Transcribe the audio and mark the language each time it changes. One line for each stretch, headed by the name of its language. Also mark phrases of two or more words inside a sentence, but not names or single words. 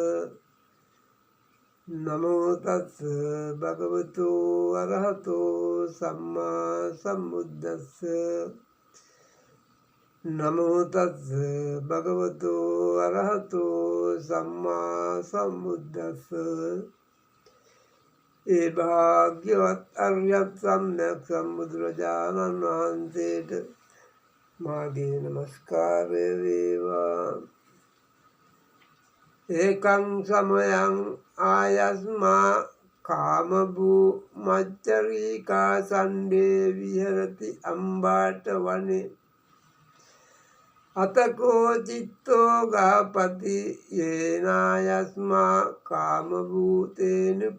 Pali: නමෝ තස්ස භගවතු අරහතෝ සම්මා සම්බුද්දස්ස නමෝ තස්ස භගවතු අරහතෝ සම්මා සම්බුද්දස්ස
Sinhala: ඒ භාග්‍යවත් අරියත් සම්්‍යක් සම්බුදුරජාණන් වහන්සේට මාගේ නමස්කාරය වේවා.
Pali: ඒකං සමයං ආයස්මා කාමභූ මච්චරීකා සණ්ඩේ විහෙරති අම්බාට වනේ අතකෝ චිත්තෝ ගාපති යේනායස්මා කාමභූතේන